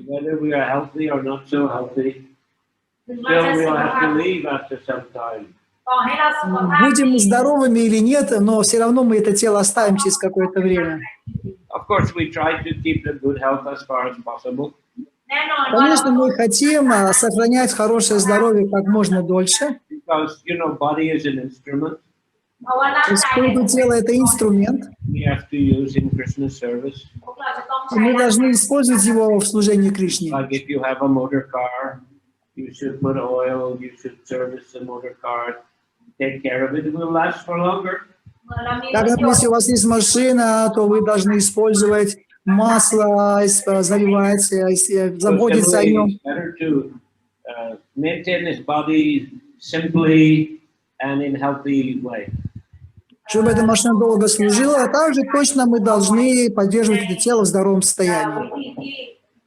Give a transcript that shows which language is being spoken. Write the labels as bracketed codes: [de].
[en] Whether we are healthy or not so healthy, still we'll have to leave after some time. [ru] Будем мы здоровыми или нет, но все равно мы это тело оставим через какое-то время. [en] Of course, we try to keep the good health as far as possible. [ru] Конечно, мы хотим сохранять хорошее здоровье как можно дольше, [en] Because, body is an instrument. [ru] поскольку тело – это инструмент, [en] We have to use in Krishna's service. [ru] и мы должны использовать его в служении Кришне. [en] Like if you have a motor car, you should put oil, you should service the motor car, take care of it, it will last for longer. [ru] Так, если у вас есть машина, то вы должны использовать масло, заливать, заботиться о нем. [en] It's better to maintain his body simply and in healthy way. [ru] Чтобы эта машина долго служила, а также точно мы должны поддерживать это тело в здоровом состоянии.